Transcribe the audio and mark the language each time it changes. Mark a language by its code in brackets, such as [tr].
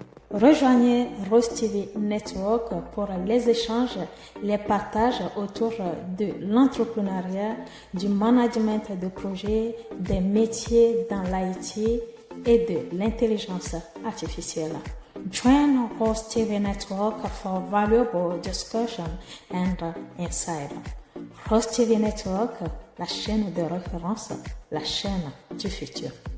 [fr] Rejoignez Rose TV Network pour les échanges, les partages autour de l'entrepreneuriat, du management de projets, des métiers dans l'IT et de l'intelligence artificielle. [en] Join Rose TV Network for valuable discussion and insight. [fr] Rose TV Network, la chaîne de référence, la chaîne du futur.